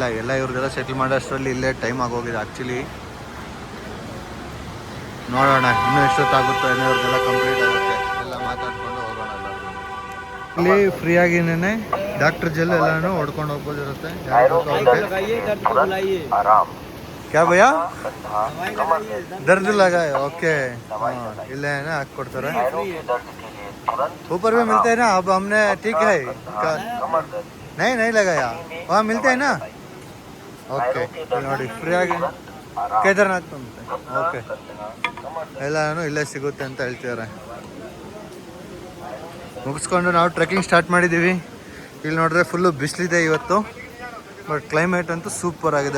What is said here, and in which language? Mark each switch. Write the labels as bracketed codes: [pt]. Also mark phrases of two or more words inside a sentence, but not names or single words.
[kn] ಎಲ್ಲ ಇವ್ರದ್ದೆಲ್ಲ ಸೆಟ್ಲ್ ಮಾಡೋಷ್ಟರಲ್ಲಿ ಇಲ್ಲೇ ಟೈಮ್ ಆಗೋಗಿದೆ ಆ್ಯಕ್ಚುಲಿ. ನೋಡೋಣ ಇನ್ನೂ ಎಷ್ಟೊತ್ತಾಗುತ್ತೋ, ಏನೋ ಇವ್ರದ್ದೆಲ್ಲ ಕಂಪ್ಲೀಟ್ ಆಗುತ್ತೆ. ಎಲ್ಲ ಮಾತಾಡ್ಕೊಂಡು ಹೋಗೋಣ. ಇಲ್ಲಿ ಫ್ರೀಯಾಗಿನೇ ಡಾಕ್ಟರ್ ಜೆಲ್ ಎಲ್ಲಾನು ಹೊಡ್ಕೊಂಡು ಹೋಗ್ಬೋದಿರುತ್ತೆ. [hi] क्या भैया? दर्द लगा है? ओके, [kn] ಇಲ್ಲೇ ಹಾಕ್ಕೊಡ್ತಾರೆ. [hi] ऊपर में मिलते हैं ना, अब हमने ठीक है नहीं लगाया, वहाँ मिलते हैं ना. [kn] ओके ನೋಡಿ ಫ್ರೀಯಾಗಿ ಕೇದಾರ್ನಾಥ್ ಅಂತ. ಓಕೆ ಎಲ್ಲಾನು ಇಲ್ಲೇ ಸಿಗುತ್ತೆ ಅಂತ ಹೇಳ್ತಿದ್ದಾರೆ. ಮುಗಿಸ್ಕೊಂಡು ನಾವು ಟ್ರೆಕ್ಕಿಂಗ್ ಸ್ಟಾರ್ಟ್ ಮಾಡಿದ್ದೀವಿ. ಇಲ್ಲಿ ನೋಡಿದ್ರೆ ಫುಲ್ಲು ಬಿಸಿಲಿದೆ ಇವತ್ತು, ಬಟ್ ಕ್ಲೈಮೇಟ್ ಅಂತೂ ಸೂಪರ್ ಆಗಿದೆ.